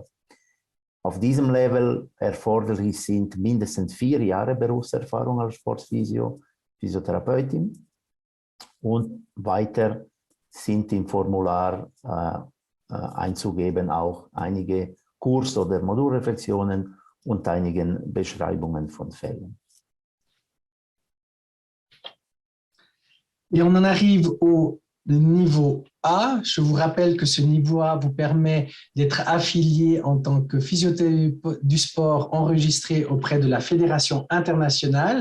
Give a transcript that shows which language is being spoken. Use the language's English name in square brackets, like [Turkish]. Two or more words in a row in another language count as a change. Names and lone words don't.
[German] Auf diesem Level erforderlich sind mindestens 4 Jahre Berufserfahrung als Sportphysio, Physiotherapeutin und weiter sind im Formular einzugeben auch einige Kurs- oder Modulreflexionen und einigen Beschreibungen von Fällen. [French] Et on en arrive au niveau A. Je vous rappelle que ce niveau A vous permet d'être affilié en tant que physiothérapeute du sport enregistré auprès de la Fédération internationale.